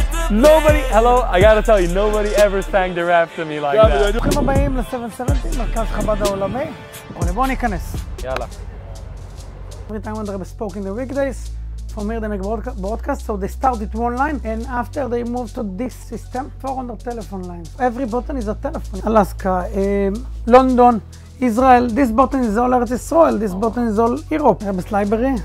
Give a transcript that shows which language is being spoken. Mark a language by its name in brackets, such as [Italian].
[English] Nobody, hello, I gotta tell you, nobody ever sang the rap to me like that. [Hebrew] ברוכים הבאים ל-770, מרכז חב"ד העולמי. בואו ניכנס. יאללה. [English] Every time when they're spoke in the weekdays, from here they make broadcast, so they start with one line, and after they move to this system, 400 telephone lines. Every button is a telephone. Alaska, London, Israel, this button is all Eretz Israel, this button is all Europe. Rebbe's library.